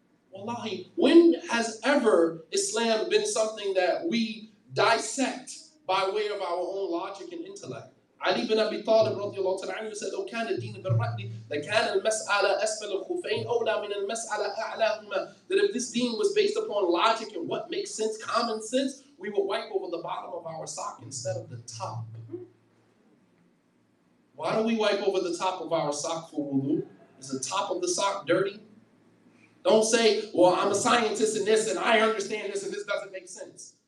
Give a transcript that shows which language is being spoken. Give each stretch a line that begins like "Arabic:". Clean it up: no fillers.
English: Wallahi, when has ever Islam been something that we dissect by way of our own logic and intellect? Ali ibn Abi Talib radiallahu ta'ala said,
Arabic: لو كان الدين بالرأي لكان المسألة أسفل الخفين أولى من المسألة أعلاهما.
English: That if this deen was based upon logic and what makes sense, common sense, we would wipe over the bottom of our sock instead of the top. Why do we wipe over the top of our sock for wudu? Is the top of the sock dirty? Don't say, well, I'm a scientist in this and I understand this and this doesn't make sense.